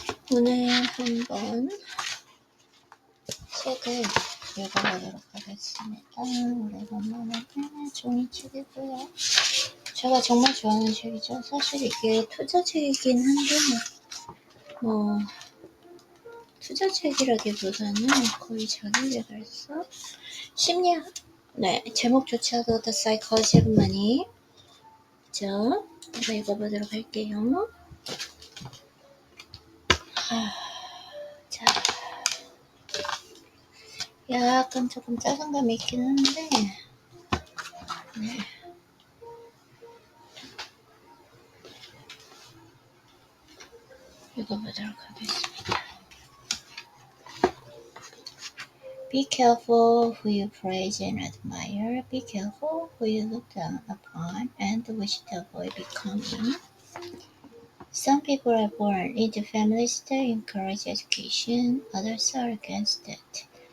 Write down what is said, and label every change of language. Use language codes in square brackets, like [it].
[ko] 오늘 한번 책을 읽어보도록 하겠습니다. 오래간만에 종이책이고요. 제가 정말 좋아하는 책이죠. 사실 이게 투자책이긴 한데 투자책이라기보다는 거의 자기계발서? 심리학? 네, 제목조차도 The Psychology of Money. 자, 한번 읽어보도록 할게요. 자, 약간 조금 짜증감이 있긴 한데 네. 읽어보도록 하겠습니다. [en] Be careful who you praise and admire. Be careful who you look down upon and wish to avoid becoming. Some people are born into families that encourage education, others are against it.